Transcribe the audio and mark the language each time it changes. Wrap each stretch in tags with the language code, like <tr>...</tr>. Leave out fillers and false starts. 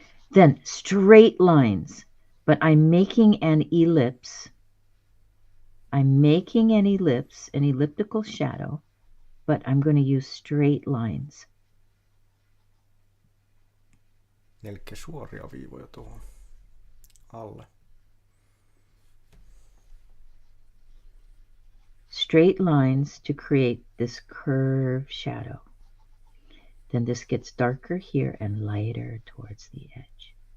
<en>Then straight lines, but I'm making an ellipse. I'm making an ellipse, an elliptical shadow, but I'm going to use straight lines.</en> <fi>Eli suoria viivoja tuohon alle.</fi> <en>Straight lines to create this curved shadow. Then this gets darker here and lighter towards the edge.</en>